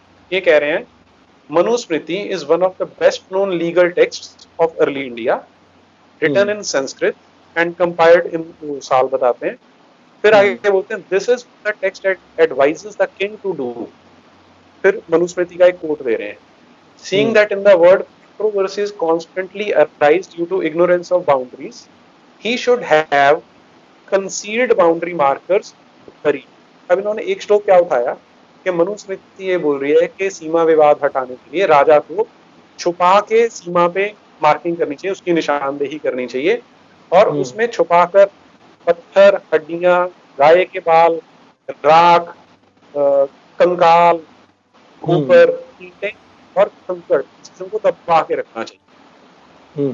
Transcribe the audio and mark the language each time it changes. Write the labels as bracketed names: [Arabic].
[Hindi] ये कह रहे हैं [English] Manusmriti is one of the best known legal text of early India, written in Sanskrit and compiled in, [Hindi] साल बताते हैं, फिर आगे बोलते हैं [English] This is the text advises the king to do. [Hindi] फिर मनुस्मृति का एक कोट दे रहे हैं, [English] Seeing that in the world controversies constantly arise due to ignorance of boundaries, he should have concealed boundary markers buried। [Hindi] अब इन्होंने एक श्लोक क्या उठाया कि मनुस्मृति ये बोल रही है कि सीमा विवाद हटाने के लिए राजा को छुपा के सीमा पे मार्किंग करनी चाहिए, उसकी निशानदेही करनी चाहिए, और उसमें छुपाकर पत्थर, हड्डियां, गाय के बाल, राख, कंकाल, ऊपर ईंटें और कंकड़ चीजों को दबा के रखना चाहिए।